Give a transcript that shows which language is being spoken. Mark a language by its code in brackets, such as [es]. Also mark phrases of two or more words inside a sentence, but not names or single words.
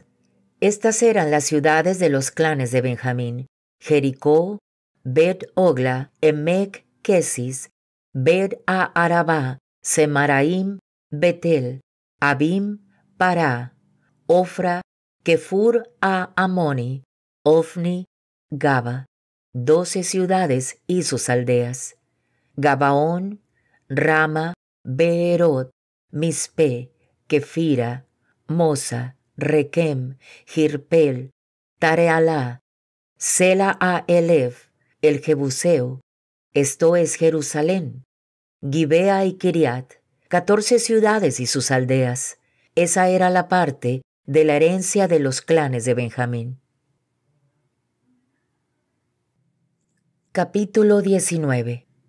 [es] Estas eran las ciudades de los clanes de Benjamín: Jericó, Bet-Ogla, Emec, Kesis, Bet-a-Arabá, Semaraim, Betel, Abim, Pará, Ofra, Kefur-a-Amoni, Ofni, Gaba, 12 ciudades y sus aldeas. Gabaón, Rama, Beerot, Mispe, Kefira, Mosa, Requem, Jirpel, Tarealá, Sela-a-Elef, el Jebuseo, esto es Jerusalén, Gibea y Kiriat, 14 ciudades y sus aldeas. Esa era la parte de la herencia de los clanes de Benjamín. Capítulo 19.